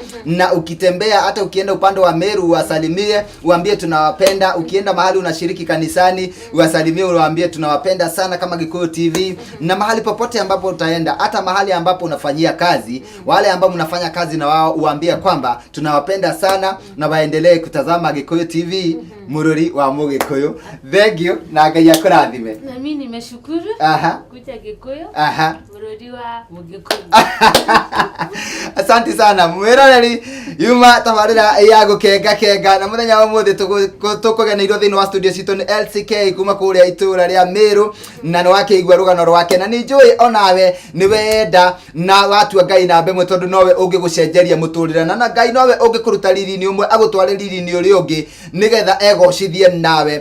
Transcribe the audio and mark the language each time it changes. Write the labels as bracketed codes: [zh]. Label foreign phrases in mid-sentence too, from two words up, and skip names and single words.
[sw] Na ukitembea hata ukienda upande wa Meru uwasalimie, uambie tunawapenda. Ukienda mahali unashiriki kanisani uwasalimie, uwaambie tunawapenda sana kama Gikuyu TV. Na mahali popote ambapo utaenda, hata mahali ambapo unafanyia kazi, wale ambao mnafanya kazi na wao uambie kwamba tunawapenda sana na waendelee kutazama Gikuyu TV [ki] mururi wa Mugikuyu. [en] Thank you [ki] na Ngai akurathime. [sw] Na mimi nimeshukuru kuja Gikuyu. [ki] Mururi wa Mugikuyu. Asante sana mwiroreri yuma tabarira ya gukenga kenga na muthenya wa muthe tukugeneirwo thiini wa studio citu ni LCK kuma kuria itura ria Meru, na ni wakeigua rugano rwake na ni njui onawe ni wenda na watu Ngai na mbe mwe tondu nowe ungigucenjeria muturire na Ngai nowe ungikuruta riri-ini umwe agutware riri-ini uri ungi nigetha egocithie nawe.